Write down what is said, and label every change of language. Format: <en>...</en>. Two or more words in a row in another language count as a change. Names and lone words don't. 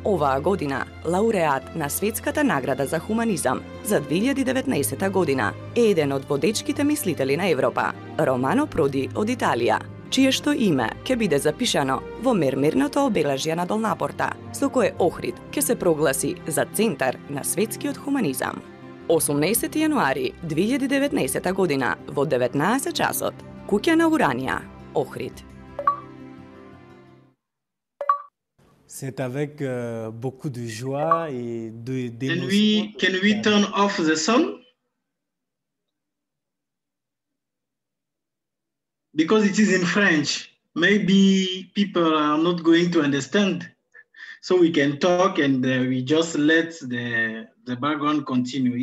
<mk>Оваа година лауреат на Светската награда за хуманизам за 2019 година е еден од водечките мислители на Европа, Романо Проди од Италија, чие што име ќе биде запишано во мермерното обележје на Долнапорта, со кое Ohrid ќе се прогласи за центар на светскиот хуманизам. 18 јануари 2019 година во 19 часот, куќа на Уранија, Ohrid.</mk> <fr>C'est avec beaucoup de joie et d'émotion.</fr> <en>Can we turn off the sun? Because it is in French. Maybe people are not going to understand. So we can talk and we just let the background continue.</en>